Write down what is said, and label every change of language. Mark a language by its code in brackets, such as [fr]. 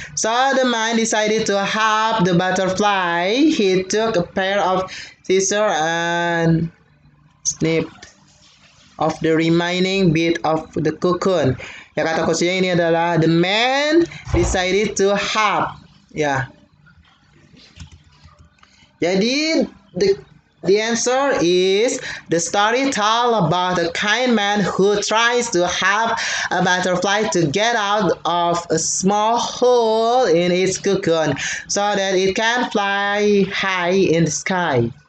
[en] So the man decided to help the butterfly. He took a pair of scissors and snipped off the remaining bit of the cocoon. [id] Ya, kata kuncinya ini adalah [en] the man decided to help. [id] Ya. Jadi [en] the answer is the story tell about a kind man who tries to help a butterfly to get out of a small hole in its cocoon so that it can fly high in the sky.